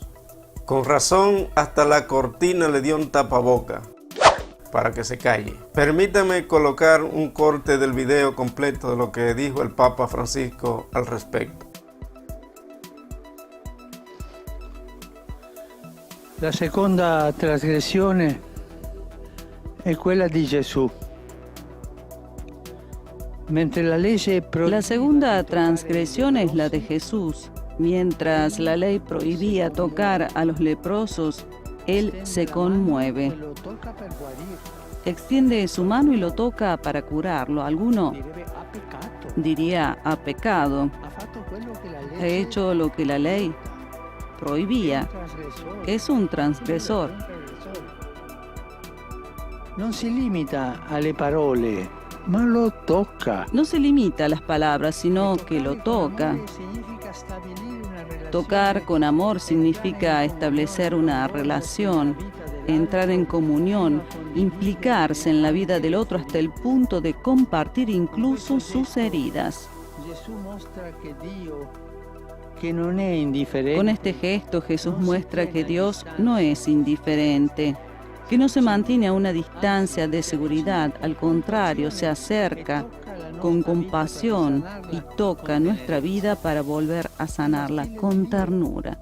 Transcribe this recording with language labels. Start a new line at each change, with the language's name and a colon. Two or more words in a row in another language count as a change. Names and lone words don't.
Spanish: Con razón, hasta la cortina le dio un tapaboca para que se calle. Permítame colocar un corte del video completo de lo que dijo el Papa Francisco al respecto.
Italian: La seconda trasgressione è quella di Gesù. Mentre la legge
Spanish: La segunda transgresión es la de Jesús. Mientras la ley prohibía tocar a los leprosos, Él se conmueve,
Italian: lo tocca per guarire.
Spanish: extiende su mano y lo toca para curarlo. Alguno
Italian: Direbbe ha peccato.
Spanish: diría: ha pecado,
Italian: Ha fatto quello che la
Spanish: ha
Italian: legge
Spanish: hecho lo que la ley prohibía.
Italian: trasgressore.
Spanish: Es un transgresor.
Italian: Non si limita alle parole, ma lo tocca.
Spanish: No se limita a las palabras, sino que lo toca.
Italian: Significa stabilire una relazione.
Spanish: Tocar con amor significa establecer una relación, entrar en comunión, implicarse en la vida del otro hasta el punto de compartir incluso sus heridas.
Italian: Gesù mostra che Dio, che non è indifferente,
Spanish: Con este gesto Jesús muestra que Dios no es indiferente, que no se mantiene a una distancia de seguridad, al contrario, se acerca con compasión y toca nuestra vida para volver a sanarla con ternura.